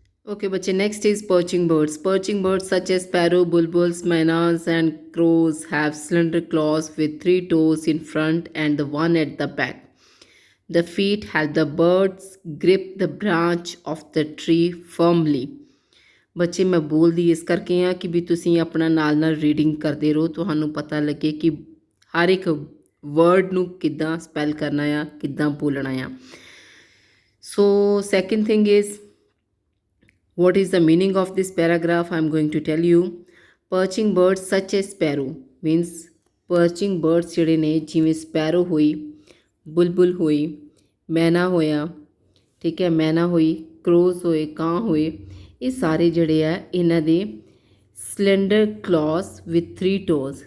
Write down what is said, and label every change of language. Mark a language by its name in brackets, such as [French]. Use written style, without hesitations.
[English] Okay, [Hindi] बच्चे, [English] next is perching birds. Perching birds such as sparrow, bulbuls, mynas, and crows have slender claws with three toes in front and the one at the back. The feet help the birds grip the branch of the tree firmly. [Punjabi] ਬੱਚੇ, ਮੈਂ ਬੋਲਦੀ ਇਸ ਕਰਕੇ ਆ ਕਿ ਵੀ ਤੁਸੀਂ ਆਪਣਾ ਨਾਲ ਨਾਲ ਰੀਡਿੰਗ ਕਰਦੇ ਰਹੋ, ਤੁਹਾਨੂੰ ਪਤਾ ਲੱਗੇ ਕਿ ਹਰ ਇੱਕ ਵਰਡ ਨੂੰ ਕਿੱਦਾਂ ਸਪੈਲ ਕਰਨਾ ਆ, ਕਿੱਦਾਂ ਬੋਲਣਾ ਆ। [English] So second thing is, what is the meaning of this paragraph? I'm going to tell you. Perching birds such as sparrow means perching birds [Punjabi] ਜਿਹੜੇ ਨੇ, ਜਿਵੇਂ sparrow ਹੋਈ, ਬੁਲਬੁਲ ਹੋਈ, ਮੈਨਾ ਹੋਇਆ, ਠੀਕ ਹੈ, ਮੈਨਾ ਹੋਈ, ਕਰੋਜ਼ ਹੋਏ, ਕਾਂ ਹੋਏ, ਇਹ ਸਾਰੇ ਜਿਹੜੇ ਆ ਇਹਨਾਂ ਦੇ [English] Slender claws with 3 toes.